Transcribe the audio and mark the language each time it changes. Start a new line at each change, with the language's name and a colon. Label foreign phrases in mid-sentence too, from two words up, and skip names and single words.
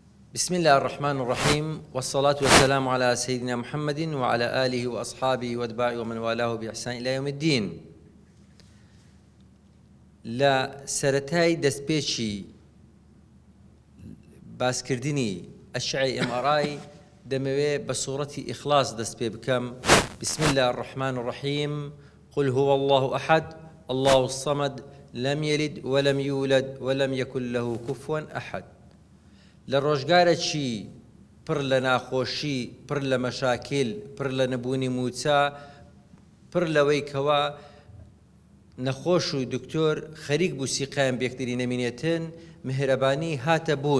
Arabic: بسم الله الرحمن الرحيم، والصلاة والسلام على سيدنا محمد وعلى آله وأصحابه واتباعه ومن والاه بإحسان إلى يوم الدين.
Central Kurdish: لا سرتاي دەستپێکی باسکردنی ئەشعەی MRI دەمەوێت بە سوورەتی ئیخلاص دەست پێ بکەم.
Arabic: بسم الله الرحمن الرحيم. قل هو الله أحد الله الصمد لم يلد ولم يولد ولم يكن له كفوا أحد.
Central Kurdish: لە ڕۆژگارێکی پڕ لە ناخۆشی، پڕ لە مەشاکل، پڕ لە نەبوونی موچە، پڕ لەوەی کەوا نەخۆش و دکتۆر خەریک بوو سیقایان بێکتری نەمینێتن، مهرەبانی هاتە بوون.